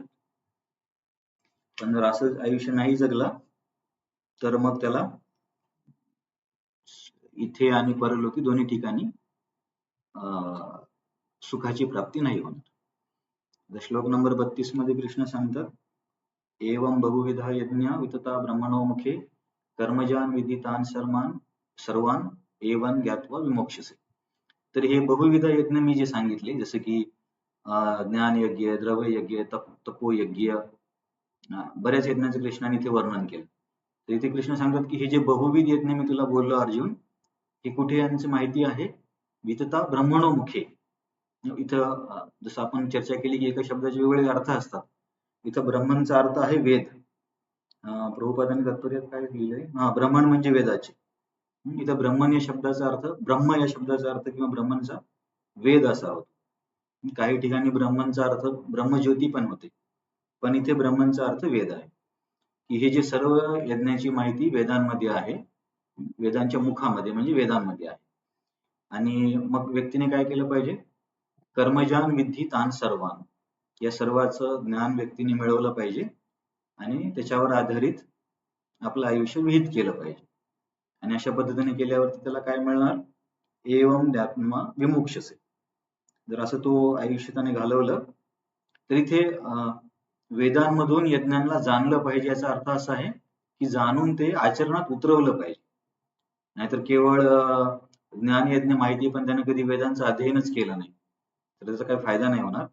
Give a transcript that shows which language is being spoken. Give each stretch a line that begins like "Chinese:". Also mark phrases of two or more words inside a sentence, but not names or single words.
Marathi: पण जर असंच आयुष्य नाही जगला तर मग त्याला इथे आणि परलोकी दोन्ही ठिकाणी सुखाची प्राप्ती नाही होणार. श्लोक नंबर 32 मध्ये कृष्ण सांगतात,
Sanskrit: एवं बहुविधा यज्ञ वितता ब्रह्मणो मुखे कर्मजान विदितान सर्वान एवं ज्ञात्वा विमोक्षसे.
Marathi: तर हे बहुविध यज्ञ मी जे सांगितले जसे की ज्ञान यज्ञ, द्रव्य यज्ञ, तपो यज्ञ, बऱ्याच यज्ञांचं कृष्णाने इथे वर्णन केलं. तर इथे कृष्ण सांगतात की हे जे बहुविध यज्ञ मी तुला बोललो अर्जुन, हे कुठे यांची माहिती आहे?
Sanskrit: वितता ब्रह्मणो मुखे.
Marathi: इथं जसं आपण चर्चा केली की एका शब्दाचे वेगवेगळे अर्थ असतात. इथं ब्रह्मणचा अर्थ आहे वेद. प्रभुपादांनी तात्पर्यात काय लिहिलंय? ब्रह्मण म्हणजे वेदाचे. इथं ब्रह्मण या शब्दाचा अर्थ, ब्रह्म या शब्दाचा अर्थ किंवा ब्रह्मणचा वेद असा होतो. काही ठिकाणी ब्रह्मणचा अर्थ ब्रह्मज्योती पण होते, पण इथे ब्रह्मणचा अर्थ वेद आहे. की हे जे सर्व यज्ञाची माहिती वेदांमध्ये आहे, वेदांच्या मुखामध्ये म्हणजे वेदांमध्ये आहे. आणि मग व्यक्तीने काय केलं पाहिजे?
Sanskrit: कर्मजान विद्धी तान सर्वान,
Marathi: या सर्वाचं ज्ञान व्यक्तीने मिळवलं पाहिजे आणि त्याच्यावर आधारित आपलं आयुष्य विहित केलं पाहिजे. आणि अशा पद्धतीने केल्यावरती त्याला काय मिळणार?
Sanskrit: एवं ज्ञात्वा विमोक्षसे.
Marathi: जर असं तो आयुष्य त्याने घालवलं तर इथे वेदांमधून यज्ञांना जाणलं पाहिजे याचा अर्थ असा आहे की जाणून ते आचरणात उतरवलं पाहिजे. नाहीतर केवळ ज्ञान यज्ञ माहिती पण त्याने कधी वेदांचं अध्ययनच केलं नाही तर त्याचा काही फायदा नाही होणार.